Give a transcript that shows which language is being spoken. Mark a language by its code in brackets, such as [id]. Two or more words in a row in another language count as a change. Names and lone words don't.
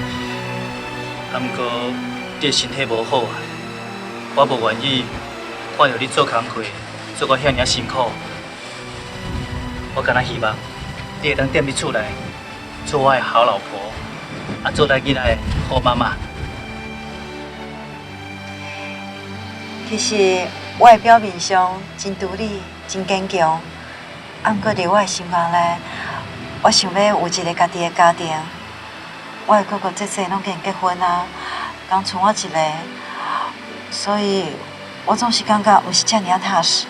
[nan] 毋过你的身体无好我无愿意看到你做工课做到遐尔辛苦。我敢若希望你会当踮伫厝内，做我的好老婆，做咱囡仔的好妈妈。其实我的表面上真独立、真坚强。毋过伫我的心内内，我想要有一个家己的家庭。我的哥哥姐姐拢已经结婚啊，刚剩我一个，所以我总是感觉毋是遮尔啊踏实。